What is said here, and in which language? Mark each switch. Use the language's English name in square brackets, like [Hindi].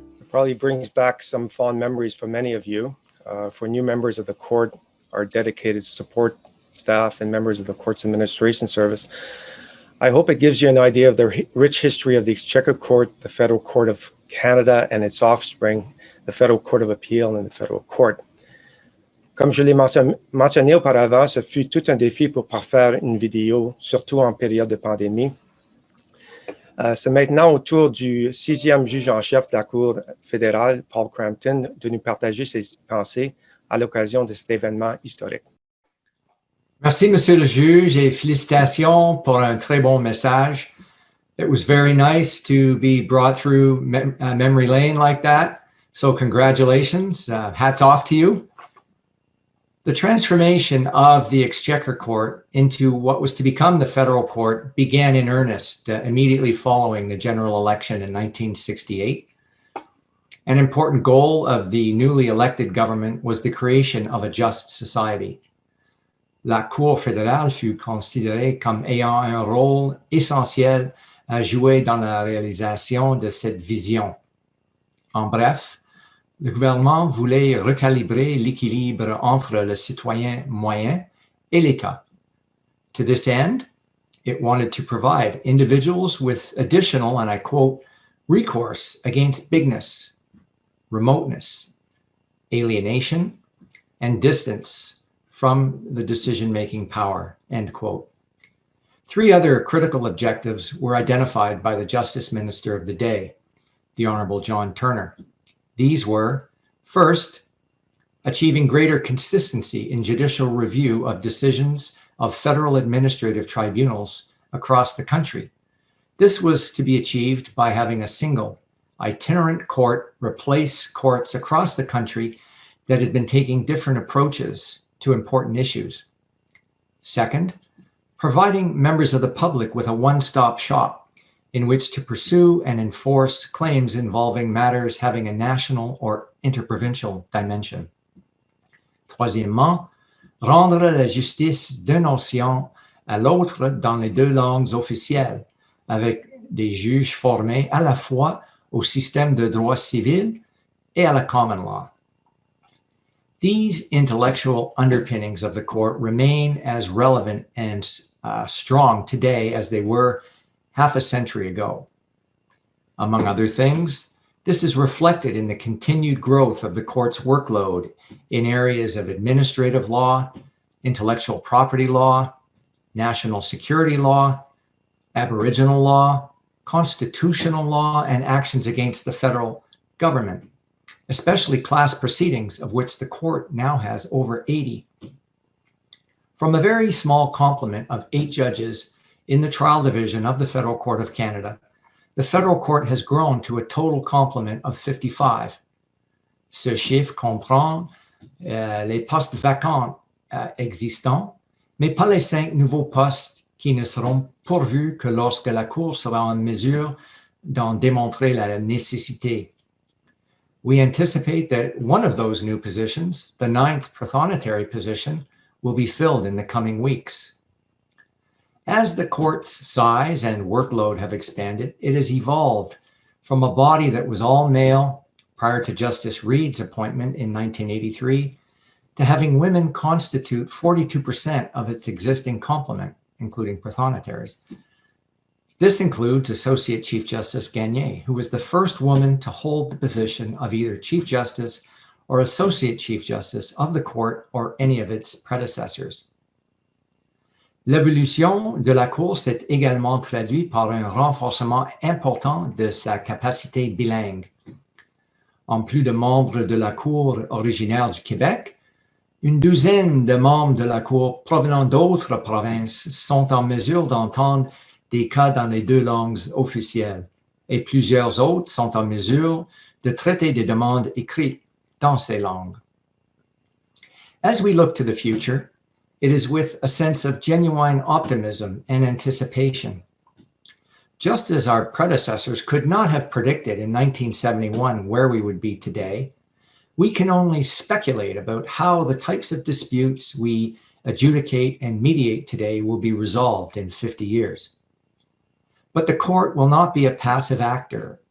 [English] probably brings back some fond memories for many of you. For new members of the court, our dedicated support staff, and members of the court's administration service, I hope it gives you an idea of the rich history of the Exchequer Court, the Federal Court of Canada, and its offspring, the Federal Court of Appeal and the Federal Court. [French] Comme je l'ai mentionné auparavant, ce fut tout un défi pour parfaire une vidéo, surtout en période de pandémie. C'est maintenant au tour du 6e juge en chef de la Cour fédérale, Paul Crampton, de nous partager ses pensées à l'occasion de cet événement historique. Merci, Monsieur le juge, et félicitations pour un très bon message. [English] It was very nice to be brought through memory lane like that. So congratulations. Hats off to you. The transformation of the Exchequer Court into what was to become the federal court began in earnest immediately following the general election in 1968. An important goal of the newly elected government was the creation of a just society. [French] La Cour fédérale fut considérée comme ayant un rôle essentiel à jouer dans la réalisation de cette vision. En bref, le gouvernement voulait recalibrer l'équilibre entre le citoyen moyen et l'État. [English] To this end, it wanted to provide individuals with additional, and I quote, recourse against bigness, remoteness, alienation, and distance from the decision-making power, end quote. Three other critical objectives were identified by the Justice Minister of the day, the Honorable John Turner. These were, first, achieving greater consistency in judicial review of decisions of federal administrative tribunals across the country. This was to be achieved by having a single itinerant court replace courts across the country that had been taking different approaches to important issues. Second, providing members of the public with a one-stop shop in which to pursue and enforce claims involving matters having a national or interprovincial dimension. [French] Troisièmement, rendre la justice d'un océan à l'autre dans les deux langues officielles, avec des juges formés à la fois au système de droit civil et à la common law. [English] These intellectual underpinnings of the court remain as relevant and strong today as they were half a century ago. Among other things, this is reflected in the continued growth of the court's workload in areas of administrative law, intellectual property law, national security law, Aboriginal law, constitutional law, and actions against the federal government, especially class proceedings, of which the court now has over 80. From a very small complement of 8 judges in the trial division of the Federal Court of Canada, the federal court has grown to a total complement of 55. [French] Ce chiffre comprend les postes vacants existants, mais pas les 5 nouveaux postes qui ne seront pourvus que lorsque la Cour sera en mesure d'en démontrer la nécessité. [English] We anticipate that one of those new positions, the 9th prothonotary position, will be filled in the coming weeks. As the court's size and workload have expanded, it has evolved from a body that was all male prior to Justice Reed's appointment in 1983 to having women constitute 42% of its existing complement, including prothonotaries. This includes Associate Chief Justice Gagné, who was the first woman to hold the position of either Chief Justice or Associate Chief Justice of the court or any of its predecessors. [French] L'évolution de la Cour s'est également traduite par un renforcement important de sa capacité bilingue. En plus de membres de la Cour originaire du Québec, une douzaine de membres de la Cour provenant d'autres provinces sont en mesure d'entendre des cas dans les 2 langues officielles, et plusieurs autres sont en mesure de traiter des demandes écrites dans ces langues. [English] As we look to the future, it is with a sense of genuine optimism and anticipation. Just as our predecessors could not have predicted in 1971 where we would be today, we can only speculate about how the types of disputes we adjudicate and mediate today will be resolved in 50 years. But the court will not be a passive actor